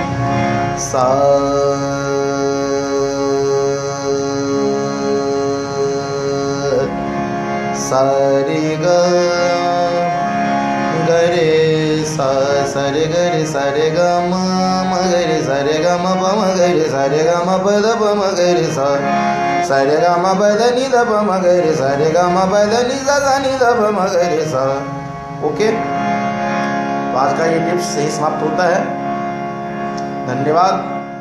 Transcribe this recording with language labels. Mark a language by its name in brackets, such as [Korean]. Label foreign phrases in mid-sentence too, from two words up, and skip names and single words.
[Hindi] सा सा रे ग रे सा। सा रे ग रे सा रे ग म ग रे सा रे ग म प म ग रे सा रे ग म प ध प म ग रे सा। सा रे ग म प ध नि ध प म ग रे सा रे ग म प ध नि सा नि ध प म ग रे सा। ओके, तो आज का ये टिप्स यही समाप्त होता है। धन्यवाद।